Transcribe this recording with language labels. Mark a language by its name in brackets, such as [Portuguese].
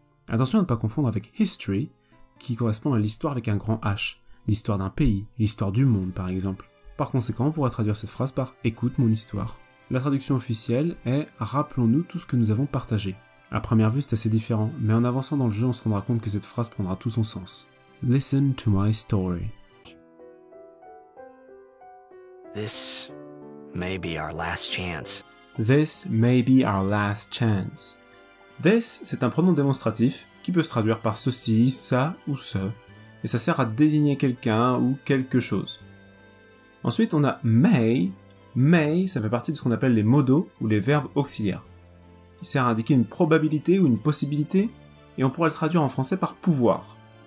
[French] Attention à ne pas confondre avec history, qui correspond à l'histoire avec un grand H, l'histoire d'un pays, l'histoire du monde par exemple. Par conséquent, on pourra traduire cette phrase par « écoute mon histoire ». La traduction officielle est « rappelons-nous tout ce que nous avons partagé ». À première vue, c'est assez différent, mais en avançant dans le jeu, on se rendra compte que cette phrase prendra tout son sens. [English] Listen to my story. This may be our last chance. This may be our last chance. [French] This, c'est un pronom démonstratif qui peut se traduire par ceci, ça ou ce, et ça sert à désigner quelqu'un ou quelque chose. Ensuite, on a may. May, ça fait partie de ce qu'on appelle les modaux ou les verbes auxiliaires. Il sert à indiquer une probabilité ou une possibilité, et on pourrait le traduire en français par pouvoir.